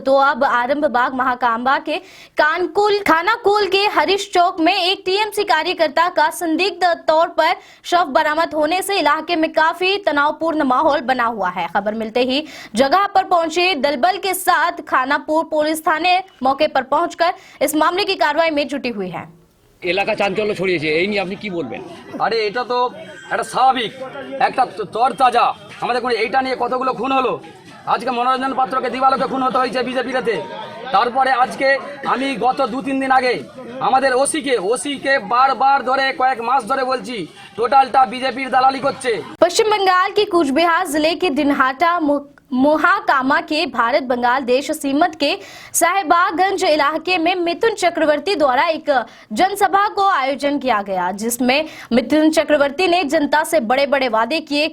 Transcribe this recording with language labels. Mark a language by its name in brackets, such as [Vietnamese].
[Hindi] तो अब आरंभबाग महाकामा के खानाकुल के हरीश चौक में एक टीएमसी कार्यकर्ता का संदिग्ध तौर पर शव बरामद होने से इलाके में काफी तनावपूर्ण माहौल बना हुआ है। खबर मिलते ही जगह पर पहुंचे दलबल के साथ खानापुर पुलिस थाने मौके पर पहुंचकर इस मामले की कार्रवाई में जुटी हुई है। [Bangla] এলাকা চাঞ্চল্য ছড়িয়েছে, এই নিয়ে আপনি কি বলবেন? আরে এটা তো একটা স্বাভাবিক একটা তরতাজা আমাদের কোনো এইটা নিয়ে কতগুলো খুন হলো। আজকে মনোরঞ্জন পাত্রকে দিবালোকে খুন হতে হয়েছে বিজেপিতে। তারপরে আজকে আমি গত 2-3 দিন আগে আমাদের ওসিকে বারবার ধরে কয়েক মাস ধরে বলছি টোটালটা বিজেপির দালালি করছে। [Hindi] पश्चिम बंगाल के कूचबिहार जिले के दिनहाटा मोहाकामा के भारत बंगाल देश सीमत के साहिबागंज इलाके में मिथुन चक्रवर्ती द्वारा एक जनसभा को आयोजन किया गया, जिसमें मिथुन चक्रवर्ती ने जनता से बड़े बड़े वादे किए।